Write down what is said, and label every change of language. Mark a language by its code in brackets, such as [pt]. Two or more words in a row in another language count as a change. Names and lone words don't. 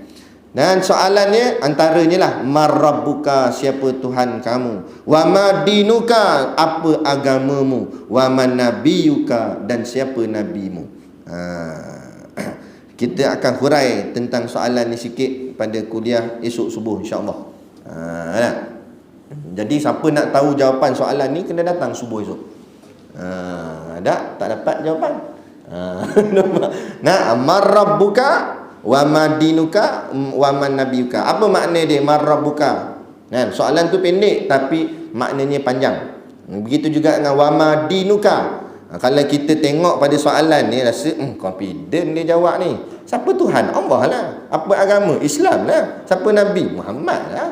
[ms] Dan soalannya antaranya lah, marrabbuka, siapa Tuhan kamu, [ar] وما دينك, [ms] apa agamamu, [ar] ومن نبيك, [ms] dan siapa nabimu. Kita akan hurai tentang soalan ni sikit pada kuliah esok subuh [ar] إن شاء الله. [ms] Jadi siapa nak tahu jawapan soalan ni kena datang subuh esok. Tak dapat jawapan. [ar] من ربك وما دينك ومن نبيك. [ms] Apa makna dia marrabbuka? Soalan tu pendek tapi maknanya panjang. Begitu juga dengan [ar] وما دينك. [ms] Kalau kita tengok pada soalan ni rasa confident dia jawab ni. Siapa Tuhan? Allah lah. Apa agama? Islam lah. Siapa Nabi? Muhammad lah.